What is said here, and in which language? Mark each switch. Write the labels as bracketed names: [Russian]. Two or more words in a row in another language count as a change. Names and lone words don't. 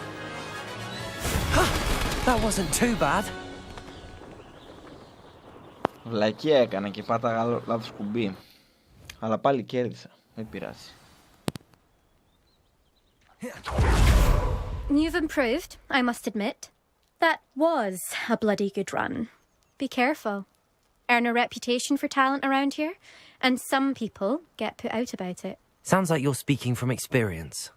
[English] That wasn't too bad. [Greek] Βλακεία έκανα και πάταγα λάθος κουμπί. Αλλά πάλι κέρδισα. Δεν πειράζει. [English] You've improved, I must admit. That was a bloody good run. Be careful. Earn a reputation for talent around here, and some people get put out about it. Sounds like you're speaking from experience.